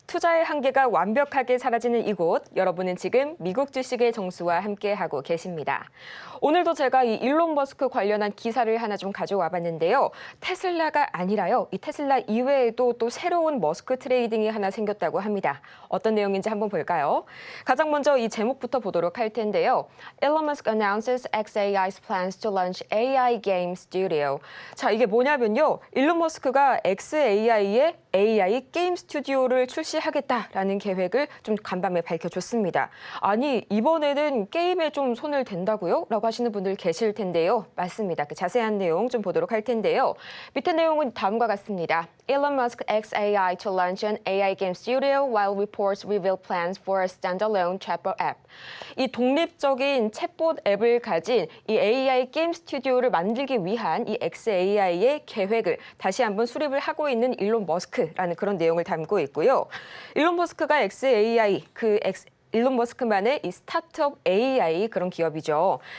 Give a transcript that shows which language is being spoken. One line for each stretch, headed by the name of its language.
Korean: 투자의 한계가 완벽하게 사라지는 이곳. 여러분은 지금 미국 주식의 정수와 함께하고 계십니다. 오늘도 제가 이 일론 머스크 관련한 기사를 하나 좀 가져와 봤는데요. 테슬라가 아니라요. 이 테슬라 이외에도 또 새로운 머스크 트레이딩이 하나 생겼다고 합니다. 어떤 내용인지 한번 볼까요? 가장 먼저 이 제목부터 보도록 할 텐데요.
English: Elon Musk announces xAI's plans to launch AI game studio.
Korean: 자, 이게 뭐냐면요. 일론 머스크가 xAI의 AI 게임 스튜디오를 출시하겠다라는 계획을 좀 간밤에 밝혀줬습니다. 아니, 이번에는 게임에 좀 손을 댄다고요? 라고 하시는 분들 계실 텐데요. 맞습니다. 그 자세한 내용 좀 보도록 할 텐데요. 밑에 내용은 다음과 같습니다.
English: Elon Musk xAI to launch an AI game studio while reports reveal plans for a standalone chatbot app.
Korean: 이 독립적인 챗봇 앱을 가진 이 AI 게임 스튜디오를 만들기 위한 이 xAI의 계획을 다시 한번 수립을 하고 있는 일론 머스크라는 그런 내용을 담고 있고요. 일론 머스크가 xAI, 일론 머스크만의 이 스타트업 AI 그런 기업이죠.